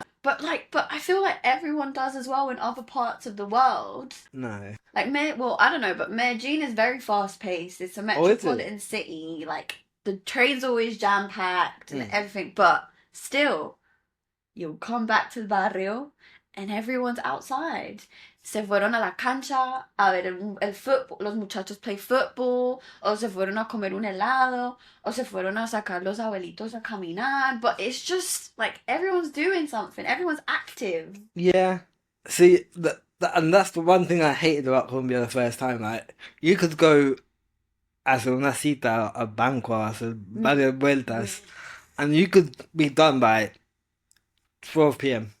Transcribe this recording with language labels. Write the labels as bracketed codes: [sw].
[en] But I feel like everyone does as well in other parts of the world. No. Like well, I don't know, but Medellin is very fast paced. It's a Oh, is it? metropolitan city. Like the trains always jam packed and Mm. everything. But still, you'll come back to the barrio and everyone's outside. [es] Se fueron a la cancha a ver el fútbol. Los muchachos [en] play football, [es] o se fueron a comer un helado, o se fueron a sacar los abuelitos a caminar. [en] But it's just like everyone's doing something. Everyone's active. Yeah. See, and that's the one thing I hated about Colombia the first time. Like, you could go [es] hacer una cita, a banco, hacer [en] Mm. [es] varias vueltas, [en] and you could be done by 12 p.m.